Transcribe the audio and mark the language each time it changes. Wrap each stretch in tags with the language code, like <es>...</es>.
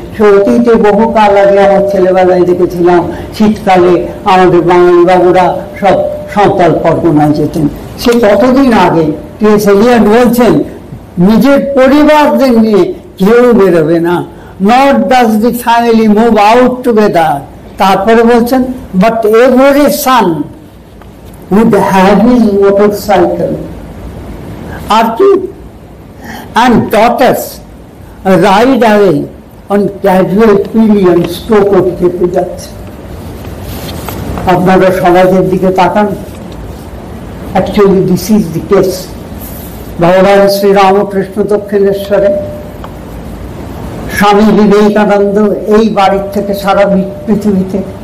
<bn>সে অতীতে বহুকাল আগে আমার ছেলেবেলায় দেখেছিলাম, শীতকালে আমাদের বাঙালি বাবুরা সব সাঁওতাল পরগনায় যেতেন। সে কতদিন আগে টি.এস. এলিয়ট বলছেন, নিজের পরিবারদের নিয়ে কেউ বেরোবে না,</bn> <en>Not does the family move out together.</en> <bn>তারপরে বলছেন,</bn> <en>but every sun would have his motorcycle and daughters ride away on casual pillions</en> <bn>টোটো খেতে যাচ্ছে। আপনারা সমাজের দিকে তাকান,</bn> <en>Actually this is the case.</en> <bn>ভগবান শ্রীরামকৃষ্ণ দক্ষিণেশ্বরে, স্বামী বিবেকানন্দ এই বাড়ির থেকে সারা পৃথিবীতে।</bn>